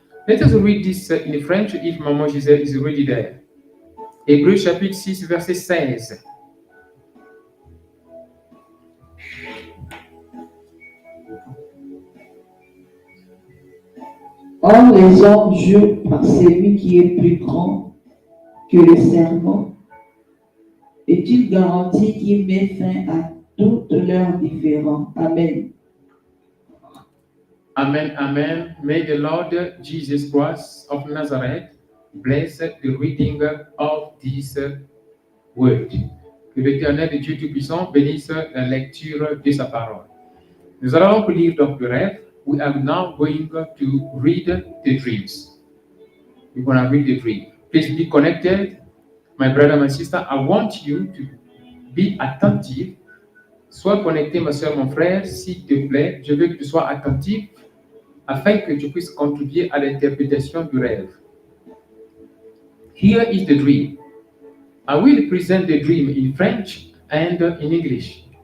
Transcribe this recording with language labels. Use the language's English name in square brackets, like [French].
[English] Let us read this in French if Maman Gisèle is already there. [French] Hébreux chapitre 6, verset 16. Or, les hommes jurent par celui qui est plus grand que le serment, est une garantie qui met fin à toutes leurs différends. Amen. Amen, amen. [English] May the Lord Jesus Christ of Nazareth bless the reading of this word. [French] Que l'Éternel Dieu Tout-Puissant bénisse la lecture de sa parole. Nous allons lire donc le rêve. [English] We are now going to read the dreams. We're going to read the dream. Please be connected. My brother, my sister, I want you to be attentive. [French] Sois connecté, ma soeur, mon frère, s'il te plaît. Je veux que tu sois attentif afin que tu puisses contribuer à l'interprétation du rêve. [English] Here is the dream. I will present the dream in French and in English.